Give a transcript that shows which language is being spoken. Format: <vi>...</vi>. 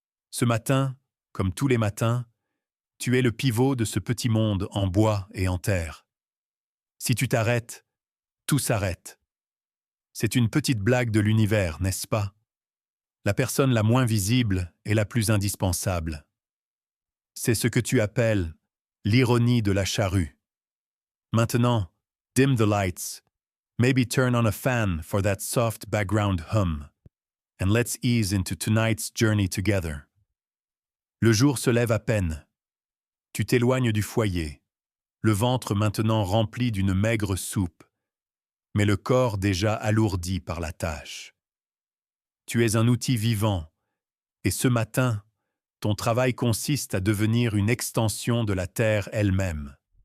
<fr>Ce matin, comme tous les matins, tu es le pivot de ce petit monde en bois et en terre. Si tu t'arrêtes, tout s'arrête. C'est une petite blague de l'univers, n'est-ce pas? La personne la moins visible est la plus indispensable. C'est ce que tu appelles l'ironie de la charrue. Maintenant,</fr> <en>dim the lights, maybe turn on a fan for that soft background hum, and let's ease into tonight's journey together.</en> <fr>Le jour se lève à peine. Tu t'éloignes du foyer, le ventre maintenant rempli d'une maigre soupe, mais le corps déjà alourdi par la tâche. Tu es un outil vivant, et ce matin, ton travail consiste à devenir une extension de la terre elle-même.</fr>